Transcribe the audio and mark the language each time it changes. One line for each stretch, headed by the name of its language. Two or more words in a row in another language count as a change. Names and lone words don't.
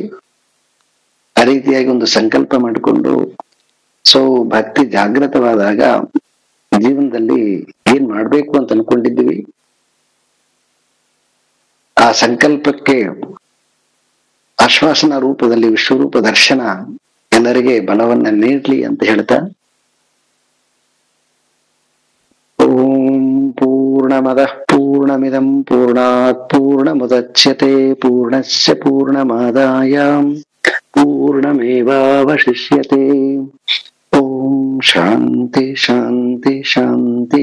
Kannada: ಆ ರೀತಿಯಾಗಿ ಒಂದು ಸಂಕಲ್ಪ ಮಾಡಿಕೊಂಡು ಭಕ್ತಿ ಜಾಗೃತವಾದಾಗ ಜೀವನದಲ್ಲಿ ಏನ್ ಮಾಡ್ಬೇಕು ಅಂತ ಅನ್ಕೊಂಡಿದ್ದೀವಿ ಆ ಸಂಕಲ್ಪಕ್ಕೆ ಆಶ್ವಾಸನ ರೂಪದಲ್ಲಿ ವಿಶ್ವರೂಪ ದರ್ಶನ ಎಲ್ಲರಿಗೆ ಬಲವನ್ನ ನೀಡ್ಲಿ ಅಂತ ಹೇಳ್ತಾ,
Sanskrit: ಓಂ ಪೂರ್ಣಮದಃ ಪೂರ್ಣಮಿದಂ ಪೂರ್ಣಾತ್ ಪೂರ್ಣಮುದಚ್ಯತೆ ಪೂರ್ಣಸ್ಯ ಪೂರ್ಣಮಾದಾಯ ಪೂರ್ಣಮೇವಾವಶಿಷ್ಯತೆ. ಓಂ ಶಾಂತಿ ಶಾಂತಿ ಶಾಂತಿ.